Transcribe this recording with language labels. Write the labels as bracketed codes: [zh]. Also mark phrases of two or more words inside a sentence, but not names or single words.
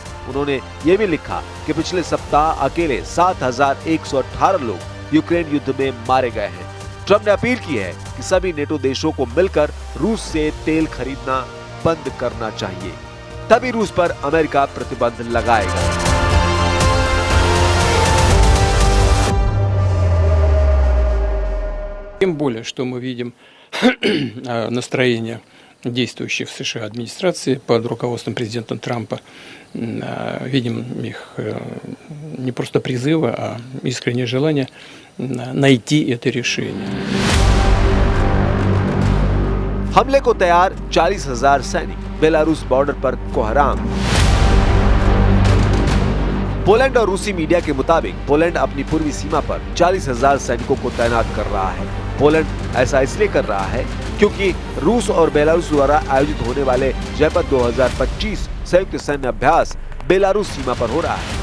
[hi] उन्होंने ये भी लिखा कि पिछले सप्ताह अकेले 7,118 लोग यूक्रेन युद्ध में मारे गए हैं। ट्रंप ने अपील की है कि सभी नेटो देशों को मिलकर रूस से तेल खरीदना बंद करना चाहिए, तभी रूस पर अमेरिका प्रतिबंध लगाएगा। [ru] Тем более, что мы видим настроение действующей в США администрации под руководством президента Трампа. Видим их не просто призывы, а искреннее желание найти это решение. [hi] हमले को तैयार 40,000 सैनिक बेलारूस बॉर्डर पर कोहराम। पोलैंड और रूसी मीडिया के मुताबिक पोलैंड अपनी पूर्वी सीमा पर 40,000 सैनिकों को तैनात कर रहा है। पोलैंड ऐसा इसलिए कर रहा है क्योंकि रूस और बेलारूस द्वारा आयोजित होने वाले जयपथ 2025 संयुक्त सैन्य अभ्यास बेलारूस सीमा पर हो रहा है।